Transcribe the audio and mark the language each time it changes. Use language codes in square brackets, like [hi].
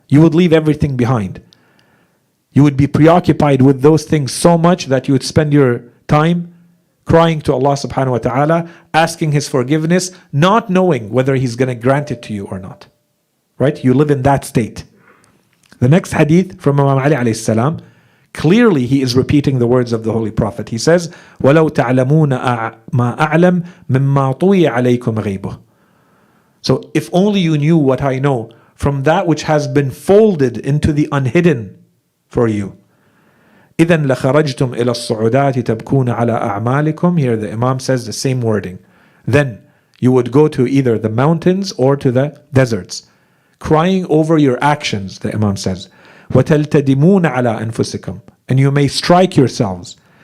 [en] You would leave everything behind. You would be preoccupied with those things so much that you would spend your time crying to Allah subhanahu wa ta'ala, asking His forgiveness, not knowing whether He's going to grant it to you or not. Right? You live in that state. The next hadith from Imam Ali alayhi salam, clearly he is repeating the words of the Holy Prophet. He says, [ar] وَلَوْ تَعْلَمُونَ مَا أَعْلَمْ مِمَّا طُوِيَ عَلَيْكُمْ غَيْبُهُ. [en] So if only you knew what I know from that which has been folded into the unhidden for you. [ar] إِذَنْ لَخَرَجْتُمْ إِلَى الصُّعُدَاتِ تَبْكُونَ عَلَىٰ أَعْمَالِكُمْ. [en] Here the Imam says the same wording. Then you would go to either the mountains or to the deserts, crying over your actions, the Imam says. [ar] وَتَلْتَدِمُونَ عَلَىٰ أَنفُسِكُمْ. [en] And you may strike yourselves.